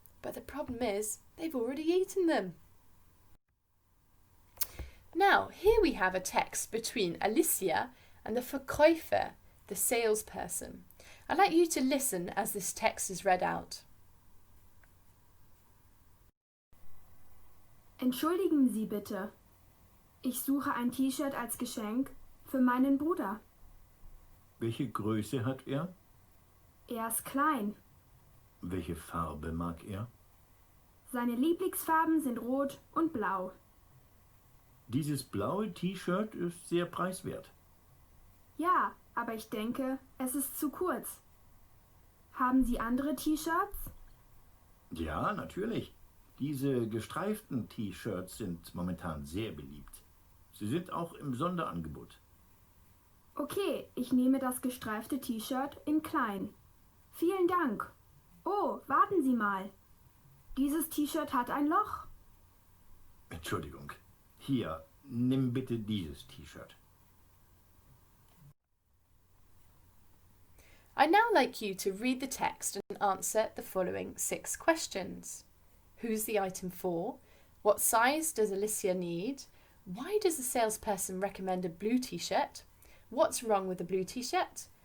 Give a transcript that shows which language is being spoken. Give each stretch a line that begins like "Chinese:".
English: But the problem is, they've already eaten them. Now, here we have a text between Alicia and the Verkäufer, the salesperson. I'd like you to listen as this text is read out.
German: Entschuldigen Sie bitte. Ich suche ein T-Shirt als Geschenk für meinen Bruder. Welche Größe hat er? Er ist klein. Welche Farbe mag er? Seine Lieblingsfarben sind rot und blau. Dieses blaue T-Shirt ist sehr preiswert. Ja, aber ich denke, es ist zu kurz. Haben Sie andere T-Shirts? Ja, natürlich. Diese gestreiften T-Shirts sind momentan sehr beliebt. Sie sind auch im Sonderangebot. Okay, ich nehme das gestreifte T-Shirt in klein. Vielen Dank. Oh, warten Sie mal. Dieses T-Shirt hat ein Loch. Entschuldigung. Hier, nimm bitte dieses T-Shirt.
English: I'd now like you to read the text and answer the following 6 questions. Who's the item for? What size does Alicia need? Why does the salesperson recommend a blue t-shirt? What's wrong with the blue t-shirt?